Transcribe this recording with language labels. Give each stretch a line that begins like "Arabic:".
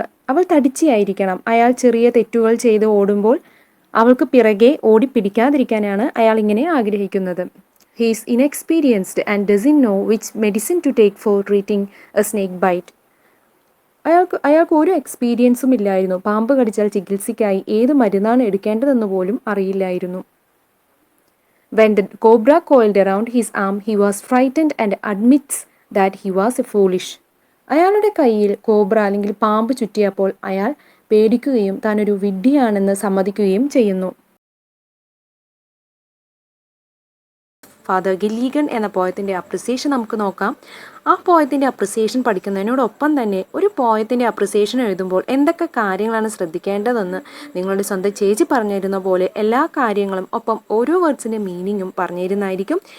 Malayalam: അവൾ തടിച്ചിയായിരിക്കണം. അയാൾ ചെറിയ തെറ്റുകൾ ചെയ്ത് ഓടുമ്പോൾ അവൾക്ക് പിറകെ ഓടിപ്പിടിക്കാതിരിക്കാനാണ് അയാൾ ഇങ്ങനെ ആഗ്രഹിക്കുന്നത്.
English: He is inexperienced and doesn't know which medicine to take for treating a snake bite.
Malayalam: അയാൾക്ക് ഒരു എക്സ്പീരിയൻസും ഇല്ലായിരുന്നു. പാമ്പ് കടിച്ചാൽ ചികിത്സയ്ക്കായി ഏത് മരുന്നാണ് എടുക്കേണ്ടതെന്ന് പോലും അറിയില്ലായിരുന്നു.
English: When the cobra coiled around his arm, he was frightened and admits that he was foolish.
Malayalam: അയാളുടെ കയ്യിൽ കോബ്ര അല്ലെങ്കിൽ പാമ്പ് ചുറ്റിയപ്പോൾ അയാൾ പേടിക്കുകയും താനൊരു വിഡ്ഢിയാണെന്ന് സമ്മതിക്കുകയും ചെയ്യുന്നു. ഫാദർ ഗില്ലീഗൻ എന്ന പോയത്തിൻ്റെ അപ്രിസിയേഷൻ നമുക്ക് നോക്കാം. ആ പോയത്തിൻ്റെ അപ്രിസിയേഷൻ പഠിക്കുന്നതിനോടൊപ്പം തന്നെ ഒരു പോയത്തിൻ്റെ അപ്രിസിയേഷൻ എഴുതുമ്പോൾ എന്തൊക്കെ കാര്യങ്ങളാണ് ശ്രദ്ധിക്കേണ്ടതെന്ന് നിങ്ങളുടെ സ്വന്തം ചേച്ചി പറഞ്ഞിരുന്ന പോലെ എല്ലാ കാര്യങ്ങളും ഒപ്പം ഓരോ വേർഡ്സിൻ്റെ മീനിങ്ങും പറഞ്ഞിരുന്നായിരിക്കും.